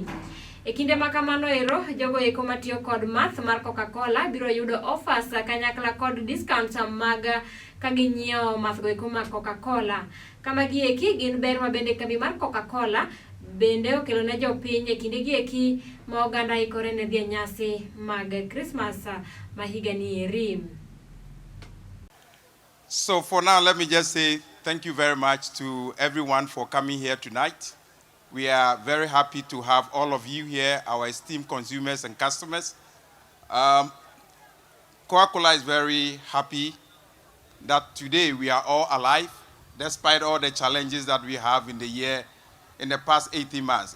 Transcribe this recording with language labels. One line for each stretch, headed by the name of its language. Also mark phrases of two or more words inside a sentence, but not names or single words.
Luo (Kenya and Tanzania): E kinde makamano ero jogo eko matiyo kod math mar Coca-Cola biro yudo offers kanyakla kod discounts mag ka ginyiewo math go eko mag Coca-Cola. Kama gi eki gin ber ma bende kambi mar Coca-Cola bende okelo ne jopiny e kinde gi eki ma oganda ikore ne dhi nyasi mag Christmas ma higa ni eri.
English: So for now, let me just say thank you very much to everyone for coming here tonight. We are very happy to have all of you here, our esteemed consumers and customers. Coca-Cola is very happy that today we are all alive, despite all the challenges that we have in the year, in the past 18 months.